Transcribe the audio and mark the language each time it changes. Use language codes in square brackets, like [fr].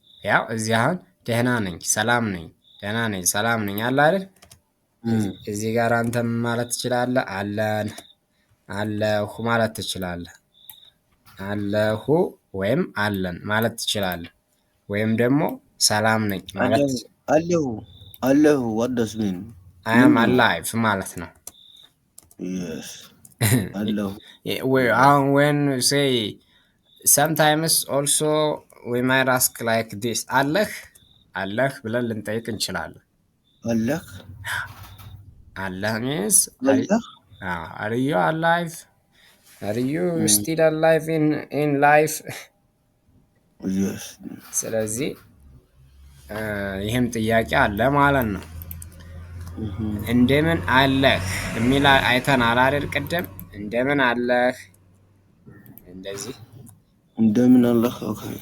[am] ያው እዚህ አሁን ደህና ነኝ፣ ሰላም ነኝ፣ ደህና ነኝ፣ ሰላም ነኝ አለ አይደል? እዚህ ጋር አንተም ማለት ትችላለህ። አለን፣ አለሁ ማለት ትችላለህ። አለሁ ወይም አለን ማለት ትችላለህ። ወይም ደግሞ ሰላም ነኝ ማለት [en] አለሁ፣ አለሁ what does mean? I am alive [am] ማለት ነው። [en] Yes. አለሁ። When we say sometimes also we might ask like this [am] አለህ አለህ ብለን ልንጠይቅ እንችላለን። አለህ [en] አለህ means [am] አለህ [en] are you alive? Are you still alive in life? Yes. [am] ስለዚህ ይህም ጥያቄ አለ ማለት ነው። እንደምን አለህ የሚል አይተናል አይደል? ቅድም እንደምን አለህ እንደዚህ እንደምን አለህ። ኦኬ